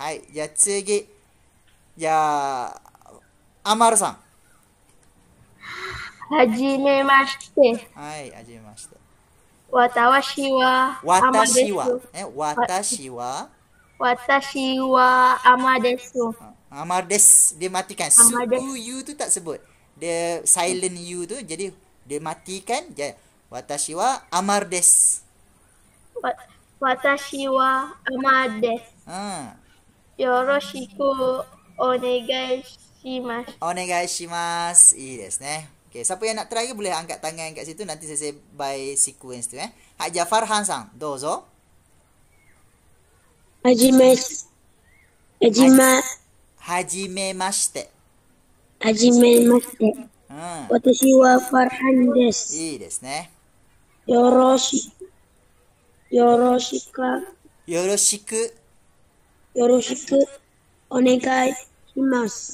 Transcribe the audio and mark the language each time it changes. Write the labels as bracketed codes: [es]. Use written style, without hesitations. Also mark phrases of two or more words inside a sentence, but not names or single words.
[ja] はい、じゃあ次。じゃあ、アマルさん。はじめまして。はい、はじめまして。私はアマです。私はアマです。 [ms] Amar des. Dia matikan. You tu tak sebut. Dia silent you tu. Jadi dia matikan. [ja] 私はアマルです. 私はアマルです. よろしくお願いします. お願いします. Iいですね. [ms] Okay, siapa yang nak try boleh angkat tangan kat situ. Nanti saya [en] by sequence [ms] tu. [ja] じゃあファルハンさん。どうぞ. はじめまして. 私はファルハンです. いいですね。よろしくお願いします。